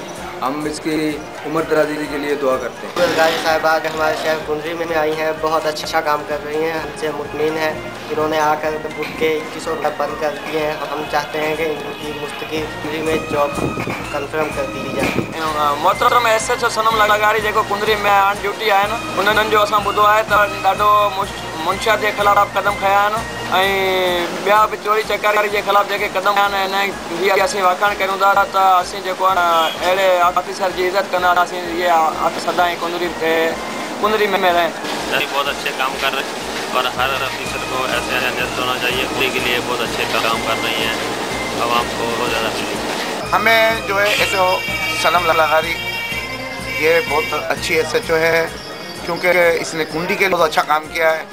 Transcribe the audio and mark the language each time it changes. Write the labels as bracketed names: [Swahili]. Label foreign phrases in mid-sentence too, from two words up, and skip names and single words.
[Urdu] ہم اس کی عمر درازی کے لیے دعا کرتے ہیں. لغاری صاحبہ ہمارے شہر کنڈلی میں آئی ہیں، بہت اچھا کام کر رہی ہیں، ہم سے مطمئن ہے. انہوں نے آ کر بک کے 2100 روپے بند کر دیے ہیں. ہم چاہتے ہیں کہ ان کی مستقل کنڈلی میں [English] job confirm [Urdu] کر دی جائے. [Sindhi] मोहतरम SHO सनम लगारी जेको कुंडली में [English] on duty [Sindhi] आहिनि उन्हनि जो असां ॿुधो आहे त ॾाढो मुनशा जे ख़िलाफ़ कदम खया आहिनि ऐं ॿिया बि चोरी चकारी जे ख़िलाफ़ जेके कदम आहिनि हिन जी असीं वाखाण कयूं था त असीं जेको आहे न अहिड़े ऑफिसर जी इज़त कंदासीं। [Urdu] یہ سدائیں کنڈلی میں رہیں. بہت اچھے کام کر رہے ہیں اور ہر آفیسر کو ایسے نردیش ہونا چاہیے. کنڈلی کے لیے بہت اچھے کام کر رہی ہیں، عوام کو بہت زیادہ. ہمیں جو ہے SHO صنم لغاری یہ بہت اچھی SHO ہے کیونکہ اس نے کنڈلی کے لیے بہت اچھا کام کیا ہے.